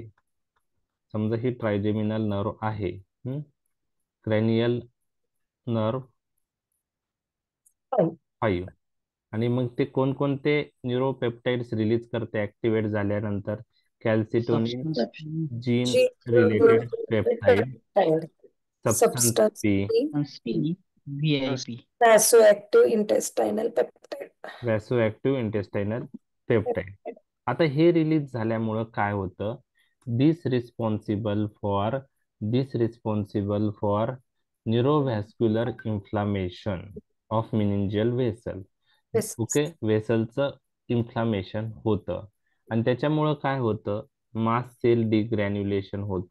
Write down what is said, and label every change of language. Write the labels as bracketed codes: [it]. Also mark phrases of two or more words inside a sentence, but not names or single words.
[mr] समजा ही [en] trigeminal nerve [mr] आहे, [en] cranial nerve 5, [mr] आणि मग ते कोणकोणते न्यूरोपेप्टाइड्स रिलीज करते ऍक्टिव्हेट झाल्यानंतर? [en] calcitonin, gene related peptide, substance P, VIP. vasoactive intestinal peptide. vasoactive intestinal peptide. [mr] आता हे रिलीज झाल्यामुळं काय होतं, [en] this responsible for neurovascular inflammation of meningeal vessel. [mr] ओके, व्हेसलचं इन्फ्लामेशन होतं आणि त्याच्यामुळं काय होतं, [en] mast cell degranulation [mr] होतं.